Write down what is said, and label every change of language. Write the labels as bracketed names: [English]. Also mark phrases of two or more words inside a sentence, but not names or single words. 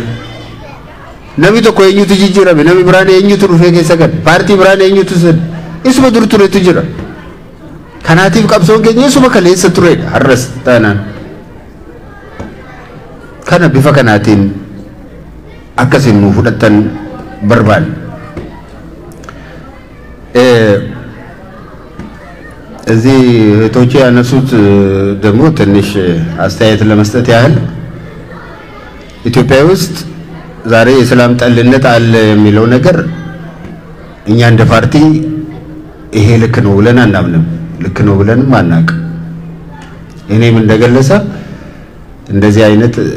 [Oromo] Namni tokko eenyutu jijjiirame? Namni biraan eenyutu dhufee keessa gad? Paartii biraan eenyutu sin? Isuma dur turetu jira. Kanaatiif qabsoon keenya isuma kaleessa turedha har'as taanaan. Kana bifa kanaatiin akkasiin nu fudhattan barbaanna. [Amharic] እዚህ እህቶቼ ያነሱት ደግሞ ትንሽ አስተያየት ለመስጠት ያህል ኢትዮጵያ ውስጥ ዛሬ የሰላም ጠልነት አለ የሚለው ነገር እኛ እንደ ፓርቲ ይሄ ልክ ነው ብለን አናምንም። ልክ ነው ብለንም አናውቅ። እኔም እንደገለጸ እንደዚህ አይነት